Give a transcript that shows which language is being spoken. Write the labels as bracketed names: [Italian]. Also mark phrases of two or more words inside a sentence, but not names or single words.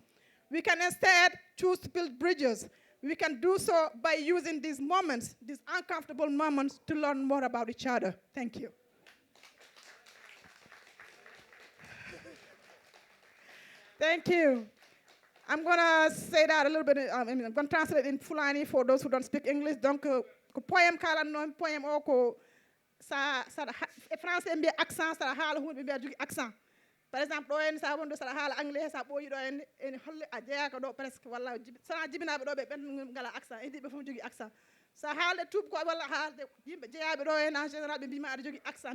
[English] We can instead choose to build bridges. We can do so by using these moments, these uncomfortable moments, to learn more about each other. Thank you. Thank you. I'm going to say that a little bit. I'm going to translate in Fulani for those who don't speak English. [Fula] Donc, ko poem kala non poem o ko sa français mbi accent sa hala hunde mbi jogi accent. [French] Par exemple, [Fula] ɗo en sa wondo sa hala anglais sa ɓoyi ɗo en holle a jeeyaka ɗo presque walla sana jibinaɓe ɗo ɓe ɓen ngala accent e ndiɓe fof jogui accent. Sa haalde tuub ko walla haalde yimɓe jeeyaɓe ɗo en [French] en général [Fula] ɓe mbima aɗa jogui accent.